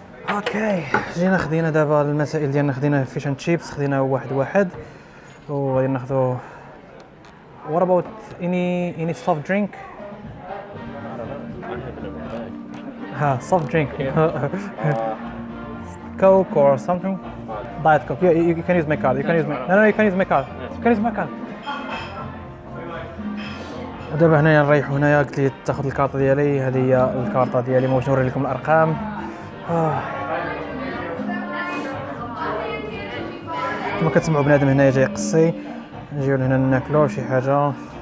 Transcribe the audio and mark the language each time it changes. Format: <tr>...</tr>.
<ar>اوكي جينا خدينا دابا المسائل ديالنا. خدينا فيش اند تشيبس، خدينا واحد وغادي ناخذو</ar> <en>What about any soft drink? I don't know. I have it in my bag. Soft drink. Yeah. Coke or something? Diet Coke. Yeah, you can use my card. You can use my... No, you can use my card. You can use my card.</en> <ar>ودابا هنايا نريحو هنايا، قلت لي تاخذ الكارطه ديالي، هذه هي الكارطه ديالي، ما بغيتش نوري لكم الارقام. كما كتسمعوا بنادم هنايا جاي يقصي، نجيو لهنا ناكلو شي حاجه.</ar>